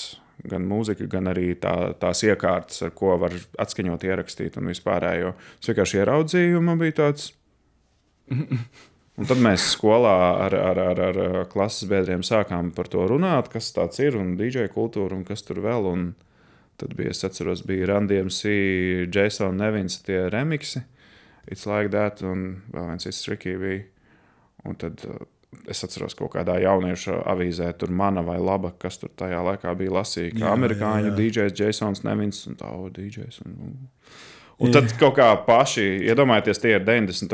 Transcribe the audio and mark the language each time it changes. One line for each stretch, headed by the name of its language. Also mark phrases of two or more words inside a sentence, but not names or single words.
Latvian: Gan mūzika, gan arī tās iekārtas, ar ko var atskaņot, ierakstīt un vispārējo. Es vienkārši ieraudzīju, man bija tāds. Un tad mēs skolā ar klases biedriem sākām par to runāt, kas tāds ir, un DJ kultūra, un kas tur vēl. Un tad es atceros, bija Run DMC, Jason Nevins, tie remixi, It's Like That, un vēl viens It's Tricky bija. Un tad es atceros kaut kādā jauniešu avīzē, tur mana vai laba, kas tur tajā laikā bija lasīja, ka amerikāņu DJs Jasons Nevins un tā, DJs. Un tad kaut kā paši, iedomājieties, tie ir 90.